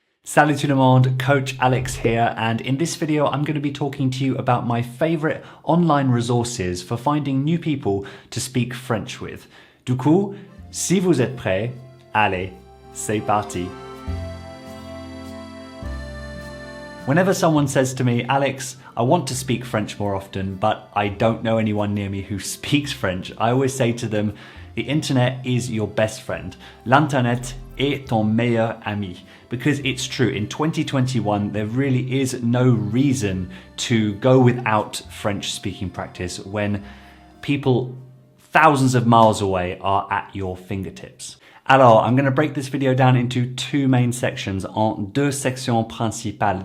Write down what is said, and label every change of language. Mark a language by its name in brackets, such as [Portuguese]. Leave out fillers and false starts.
[French] Salut tout le monde, [English] Coach Alex here, and in this video I'm going to be talking to you about my favorite online resources for finding new people to speak French with. [French] Du coup, si vous êtes prêts, allez, c'est parti. [English] Whenever someone says to me, Alex, I want to speak French more often, but I don't know anyone near me who speaks French, I always say to them, the internet is your best friend. [French] L'internet est ton meilleur ami. [English] Because it's true, in 2021, there really is no reason to go without French speaking practice when people thousands of miles away are at your fingertips. Alors, I'm going to break this video down into two main sections, [French] en deux sections principales.